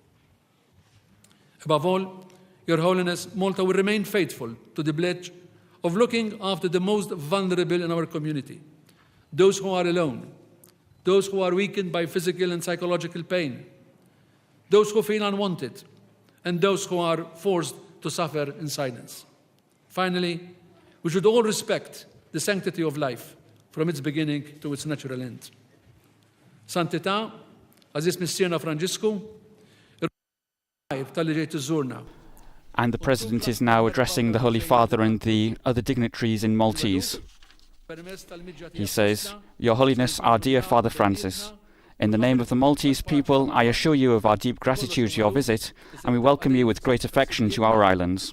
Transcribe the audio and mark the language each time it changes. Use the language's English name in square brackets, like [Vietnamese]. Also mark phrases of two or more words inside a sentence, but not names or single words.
[English] Above all, Your Holiness, Malta will remain faithful to the pledge of looking after the most vulnerable in our community, those who are alone, those who are weakened by physical and psychological pain, those who feel unwanted, and those who are forced to suffer in silence. Finally, we should all respect the sanctity of life from its beginning to its natural end. [Maltese] Santità, Aziz Missierna Franġisku, tal-li ġejt iżżurna. [English] And the President is now addressing the Holy Father and the other dignitaries in Maltese. He says, Your Holiness, our dear Father Francis, in the name of the Maltese people, I assure you of our deep gratitude to your visit, and we welcome you with great affection to our islands.